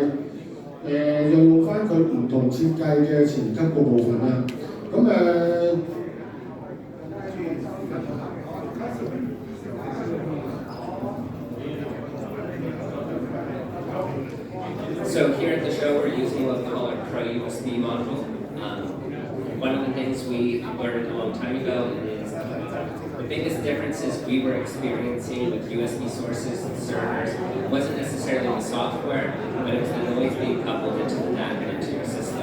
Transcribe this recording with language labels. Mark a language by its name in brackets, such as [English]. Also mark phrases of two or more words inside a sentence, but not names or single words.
[Cantonese] 又用翻佢唔同設計嘅前級個部分啦。咁 [English] So here at the show, we're using what we call our Pro USB module. One of the things we learned a long time ago is the biggest differences we were experiencing with USB sources and servers wasn't necessarily the software, but it was the noise being coupled into the DAC and into your system.